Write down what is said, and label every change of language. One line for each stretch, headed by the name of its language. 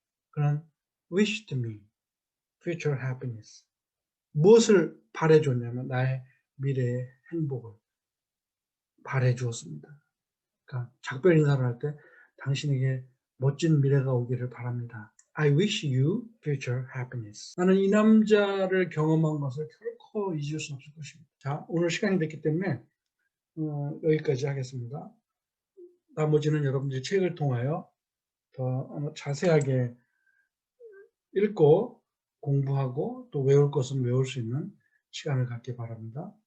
Korean: 그는
English: wished me future happiness.
Korean: 무엇을 바래줬냐면 나의 미래의 행복을 바래주었습니다. 그러니까 작별 인사를 할 때 당신에게 멋진 미래가 오기를 바랍니다.
English: I wish you future happiness.
Korean: 나는 이 남자를 경험한 것을 결코 잊을 수 없을 것입니다. 자, 오늘 시간이 됐기 때문에 여기까지 하겠습니다. 나머지는 여러분들이 책을 통하여 더 자세하게 읽고 공부하고 또 외울 것은 외울 수 있는 시간을 갖기 바랍니다.